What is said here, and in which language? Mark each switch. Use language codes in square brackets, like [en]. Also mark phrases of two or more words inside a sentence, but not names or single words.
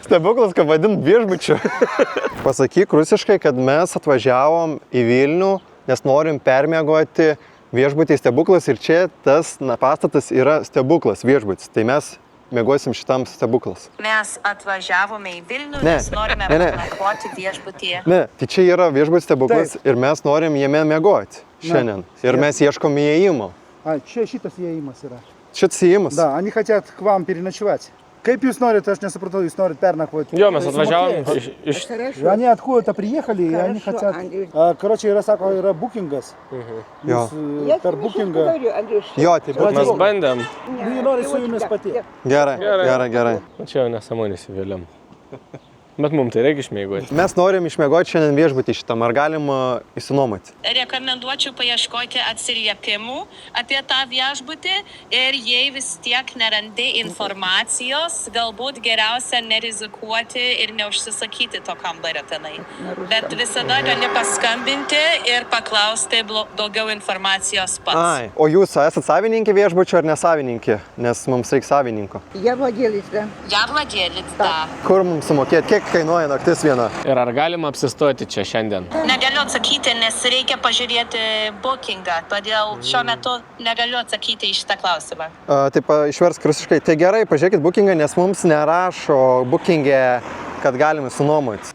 [lt] Stebuklas, kad vadin viešbučiu. Pasakyk rusiškai, kad mes atvažiavom į Vilnių, nes norim permiegoti viešbutį Stebuklas ir čia tas pastatas yra Stebuklas viešbutis. Tai mes miegosim šitam Stebuklas. Mes atvažiavome į Vilnių, nes norime nakvoti viešbutyje. Ne, tai čia yra viešbutis Stebuklas ir mes norim jame miegoti šiandien. Ir mes ieškom įėjimo. Šitas įėjimas yra. Šitas įėjimas? [ru] Да, они хотят к вам переночевать. [lt] Kaip jūs norite, aš nesupratau, jūs norite pernakvoti. Jo, mes atvažiavom iš... [ru] Они откуда-то приехали, и они хотят... Короче, [lt] yra, sako, yra bookingas. Jūs per bookingą... Jo, tai mes bandėm. Jie nori su jumis pati. Gerai. Čia jau nesąmonės įvėliam. Bet mums tai reikia išmiegoti. Mes norim išmiegoti šiandien viešbutį šitam. Ar galima įsinuomoti? Rekomenduočiau paieškoti atsiliepimų apie tą viešbutį ir jei vis tiek nerandi informacijos, galbūt geriausia nerizikuoti ir neužsisakyti to kambario tenai. Bet visada gali paskambinti ir paklausti daugiau informacijos pats. O jūs esat savininkė viešbučio ar nesavininkė? Nes mums reikia savininko. [ru] Я владелец, да. [lt] Kur mums sumokėti? Kiek kainuoja naktis viena? Ir ar galima apsistoti čia šiandien? Negaliu atsakyti, nes reikia pažiūrėti bookingą, todėl šiuo metu negaliu atsakyti į šitą klausimą. Taip, išversk rusiškai. Tai gerai, pažiūrėkit bookingą, nes mums nerašo bookingė kad galime sunuomoti.